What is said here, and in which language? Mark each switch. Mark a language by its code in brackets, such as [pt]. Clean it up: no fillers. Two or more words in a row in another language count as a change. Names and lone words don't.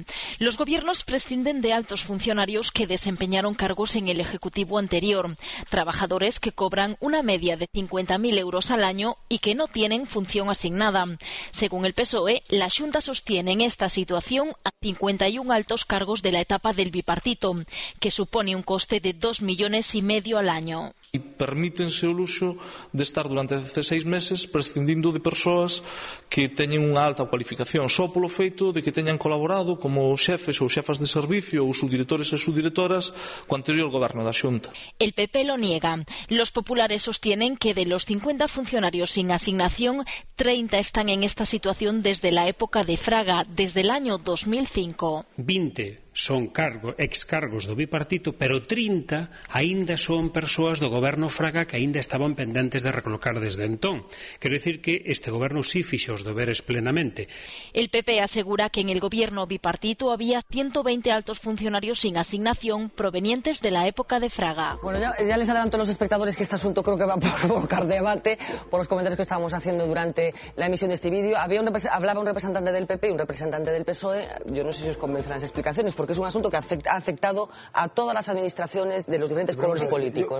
[es] Los gobiernos prescinden de altos funcionarios que desempeñaron cargos en el Ejecutivo anterior, trabajadores que cobran una media de 50.000 euros al año y que no tienen función asignada. Según el PSOE, la Xunta sostiene en esta situación a 51 altos cargos de la etapa del bipartito, que supone un coste de 2,5 millones al año. [gl] E permítense o luxo de estar durante 16 meses prescindindo de persoas que teñen unha alta cualificación só polo feito de que teñan colaborado como xefes ou xefas de servicio ou subdirectores e subdirectoras co anterior goberno da Xunta. [es] El PP lo niega. Los populares sostienen que de los 50 funcionarios sin asignación, 30 están en esta situación desde la época de Fraga, desde el año 2005. [gl] 20 son excargos do bipartito, pero 30 aínda son persoas do goberno Fraga que aínda estaban pendentes de recolocar desde entón. Quero dicir que este goberno sí fixo os deberes plenamente. [es] El PP asegura que en el gobierno bipartito había 120 altos funcionarios sin asignación provenientes de la época de Fraga. Bueno, ya les adelanto a los espectadores que este asunto creo que va a provocar debate por los comentarios que estábamos haciendo durante la emisión de este vídeo. Hablaba un representante del PP y un representante del PSOE. Yo no sé si os convencen las explicaciones, porque es un asunto que ha afectado a todas las administraciones de los diferentes colores políticos.